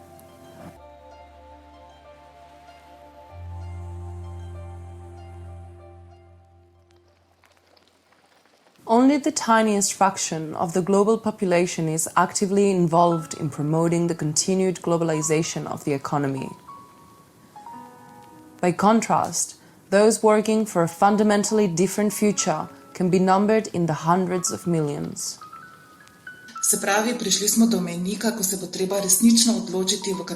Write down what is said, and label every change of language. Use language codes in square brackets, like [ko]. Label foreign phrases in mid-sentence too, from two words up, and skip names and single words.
[en] Only the tiniest fraction of the global population is actively involved in promoting the continued globalization of the economy. By contrast, those working for a fundamentally different future can be numbered in the hundreds of millions. [sl] Se pravi, prišli smo do mejnika, ko se bo treba resnično odločiti, v